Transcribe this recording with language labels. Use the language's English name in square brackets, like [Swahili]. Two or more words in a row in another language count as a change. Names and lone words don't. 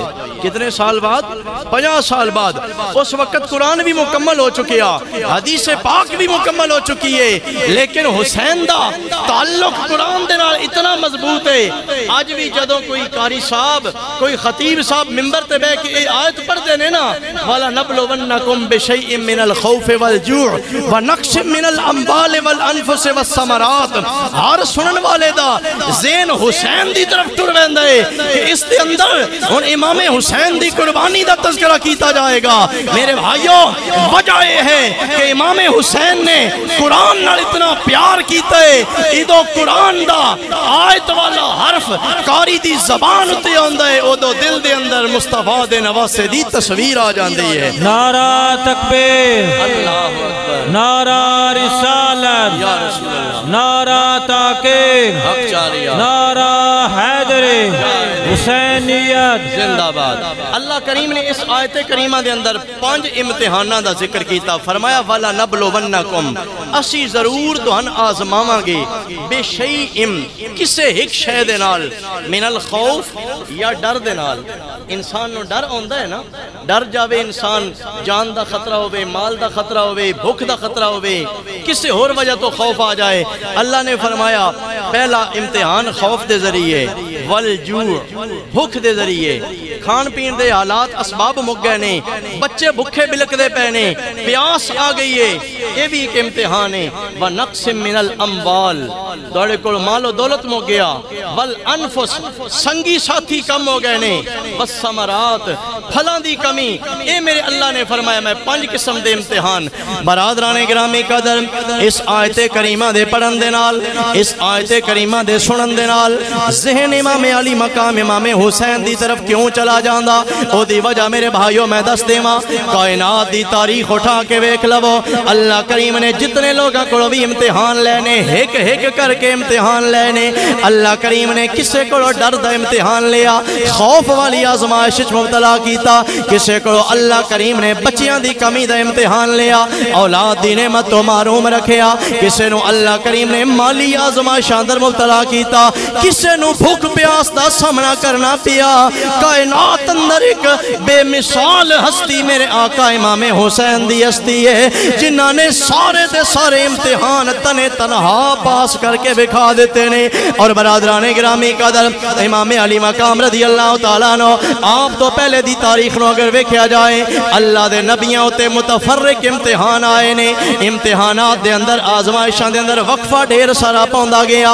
[Urdu] کتنے سال بعد؟ 50 سال بعد۔ [Punjabi] اس وقت قرآن بھی مکمل ہو چکیا، حدیث پاک بھی مکمل ہو چکی ہے، لیکن حسین دا تعلق قرآن دے نال اتنا مضبوط ہے۔ آج بھی جدوں کوئی قاری صاحب کوئی خطیب صاحب ممبر تے بے کہ اے آیت پڑھ دینے نا [Arabic] وَلَنَبْلُوَنَّكُمْ بِشَيْءٍ مِّنَ الْخَوْفِ وَالْجُوعِ وَنَقْصٍ مِّنَ الْأَمْوَالِ وَالْأَنفُسِ وَالثَّمَرَاتِ، [Punjabi] ہر سنن والے دا ذہن حسین دی طرف ٹر ویندا ہے کہ اس دے اندر ہن امام حسین دی قربانی دا تذکرہ کیتا جائے گا۔ میرے بھائیو وجہ یہ ہے کہ امام حسین نے قرآن نال اتنا پیار کیتا ہے، ادو قرآن دا آیت والا حرف قاری دی زبان اتے آندا ہے، ادو دل دے اندر مصطفیٰ دے نواسے دی تصویر آ جاندی ہے۔ [Urdu] نعرہ تکبیر، [Arabic] اللہ اکبر، [Urdu] نعرہ رسالت، [Arabic] یا رسول اللہ، [Urdu] نعرہ تحقیق، حق جاریہ، نعرہ حیدری، حسینیت زندہ باد۔ [Punjabi] اللہ کریم نے اس آیت کریمہ دے اندر 5 امتحانہ دا ذکر کیتا، فرمایا وَلَنَبْلُوَنَّكُمْ اسی ضرور تو ہن آزماواں گے بے شیئم کسے ایک شے دے نال [Arabic] من الخوف [Punjabi] یا ڈر دے نال۔ انسان نو ڈر ہوندا ہے نا، ڈر جاوے انسان جان دا خطرہ ہوئے، مال دا خطرہ ہوئے، بھوک دا خطرہ ہوئے، کسے اور وجہ تو خوف آ جائے۔ اللہ نے فرمایا پہلا امتحان خوف دے ذریعے، والجوع بھوک دے ذریعے، کھان پین دے حالات اسباب مک گئے نے، بچے بھوکے بلک دے پینے، پیاس آ گئی ہے، یہ بھی ایک امتحان ہے۔ [Arabic] وَنَقْسٍ مِّنَ الْأَمْوَالِ [Punjabi] دوڑے کو مال و دولت مو گیا، وَالْأَنفُسِ سنگی ساتھی کم ہو گئے نے، وَالثَّمَرَاتِ پھلاں دی کمی۔ اے میرے اللہ نے فرمایا میں 5 قسم دے امتحان۔ برادران گرامی قدر اس آیت کریمہ دے پڑھن دے نال، اس آیت کریمہ دے سنن دے نال ذہن امام علی مقام امام حسین دی طرف کیوں چلا جاندہ؟ او دی وجہ میرے بھائیوں میں دس دیواں، کائنات دی تاریخ اٹھا کے ویکھ لو، اللہ کریم نے جتنے لوگاں کو بھی امتحان لینے ایک ایک کر کے امتحان لینے، اللہ کریم نے کسے کو ڈر دا امتحان لیا، خوف والی آزمائش مبتلا کیتا، کسے کو اللہ کریم نے بچیاں دی کمی دا امتحان لیا، اولاد دی نعمت تو معروم رکھیا، کسے نو اللہ کریم نے مالی آزمائش اندر مبتلا کیتا، کسے نو بھوک پیاس دا سامنا کرنا پیا۔ کائنات اندر ایک بے مثال ہستی میرے آقا امام حسین دی ہستی ہے، جنہاں نے سارے دے سارے امتحان تنے تنہا پاس کر کے بکھا دیتے نے۔ اور برادران گرامی قدر امام علی مقام [Arabic] رضی اللہ تعالیٰ عنہ [Punjabi] آپ تو پہلے دی تاریخ نو اگر ویکھیا جائے اللہ دے نبیاں ہوتے متفرق امتحان آئے نے، امتحانات دے اندر آزمائشاں دے اندر وقفہ ڈھیر سارا پوندا گیا۔